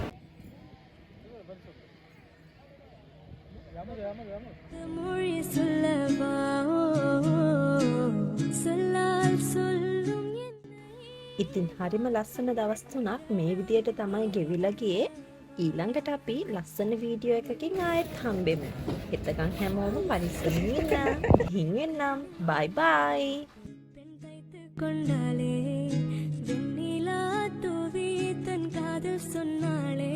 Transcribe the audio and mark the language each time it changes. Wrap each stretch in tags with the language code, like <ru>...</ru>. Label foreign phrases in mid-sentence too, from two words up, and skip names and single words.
<ta>மொழி சொல்லவா சொல்லால் சொல்லும்</ta> <si>ඉතින් හරිම ලස්සන දවස් 3ක් මේ විදියට තමයි ගෙවිලා ගියේ. ඊළඟට අපි ලස්සන වීඩියෝ එකකින් ආයෙත් හම්බෙමු. එතකන් හැමෝම පරිස්සමින් ඉන්න. ගිහින් එන්නම්. බයි බයි.</si> <ta>பெண் தைத்து கொண்டாலே வெண்ணிலா தூவி தன் காதல் சொன்னாள்</ta>